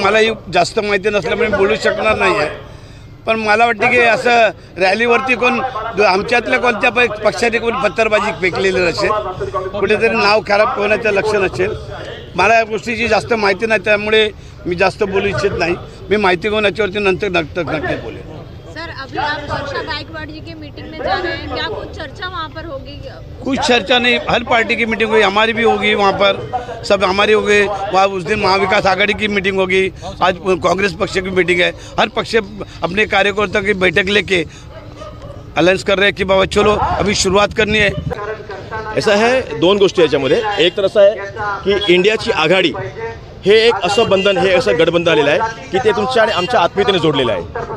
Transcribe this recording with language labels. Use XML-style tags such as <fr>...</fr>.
<mr>मलाही जास्त माहिती नसल्यामुळे बोलू शकणार नाही आहे, पण मला वाटतं की असं रॅलीवरती कोण आमच्यातल्या कोणत्या पक्षाने कोण पत्थरबाजी फेकलेली नसेल, कुठेतरी नाव खराब होण्याचं लक्षण असेल। मला या गोष्टीची जास्त माहिती नाही, त्यामुळे मी जास्त बोलू इच्छित नाही। मी माहिती घेऊन याच्यावरती नंतर नक्की बोलेन।</mr> <hi>सर, अभी आप वर्षा गायकवाड़ जी की मीटिंग में जा रहे हैं, क्या कुछ चर्चा वहाँ पर होगी? कुछ चर्चा नहीं, हर पार्टी की मीटिंग हुई, हमारी भी होगी वहाँ पर, सब हमारी होगी वहाँ। उस दिन महाविकास आघाड़ी की मीटिंग होगी, आज कांग्रेस पक्ष की मीटिंग है। हर पक्ष अपने कार्यकर्ताओं की बैठक लेके अलायन्स कर रहे हैं कि बाबा चलो अभी शुरुआत करनी है।</hi> <mr>ऐसा है, दोन गोष्टी याच्यामध्ये, एक तर असं आहे की इंडियाची आघाडी हे एक असं बंधन, हे असं गठबंधन आलेलं आहे की ते तुमच्या आणि आमच्या आत्मीयतेने जोडलेलं आहे।</mr>